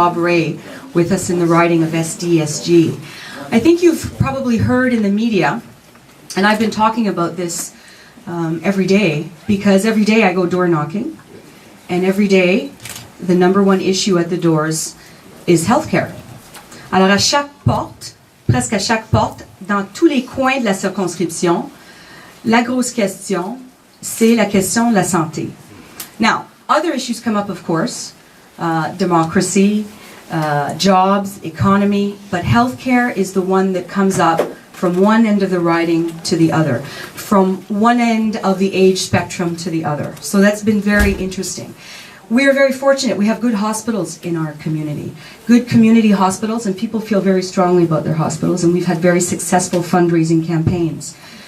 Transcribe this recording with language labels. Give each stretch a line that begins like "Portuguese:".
English: Bob Rae with us in the riding of SDSG. I think you've probably heard in the media, and I've been talking about this every day, because every day I go door knocking, and every day the number one issue at the doors is healthcare.
French: Alors à chaque porte, presque à chaque porte, dans tous les coins de la circonscription, la grosse question, c'est la question de la santé.
English: Now, other issues come up, of course, democracy, jobs, economy, but healthcare is the one that comes up from one end of the riding to the other, from one end of the age spectrum to the other. So that's been very interesting. We are very fortunate. We have good hospitals in our community, good community hospitals, and people feel very strongly about their hospitals, and we've had very successful fundraising campaigns.